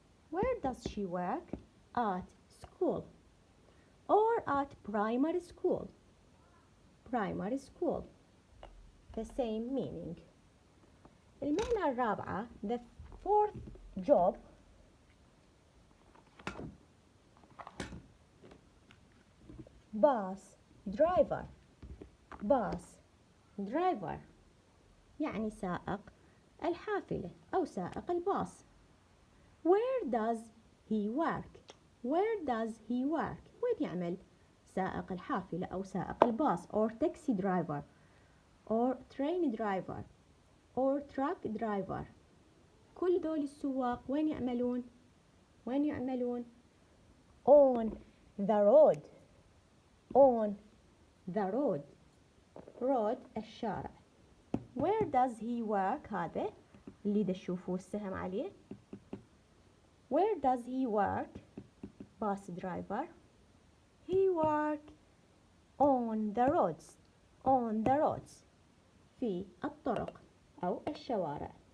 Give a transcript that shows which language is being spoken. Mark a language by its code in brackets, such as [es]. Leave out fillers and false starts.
[en] Where does she work? At school. Or at primary school. Primary school. The same meaning. [ar] المهنة الرابعة, [en] the fourth job, bus driver. Bus driver [ar] يعني سائق الحافلة أو سائق الباص. [en] Where does he work? Where does he work? [ar] وين يعمل؟ سائق الحافلة أو سائق الباص [en] or taxi driver or train driver or truck driver. [ar] كل دول السواق وين يعملون؟ وين يعملون؟ [en] On the road. On the road. [ar] road الشارع. [en] Where does he work؟ [ar] هذا اللي تشوفوه السهم عليه. [en] Where does he work؟ bus driver. He work on the roads. On the roads. [ar] في الطرق أو الشوارع.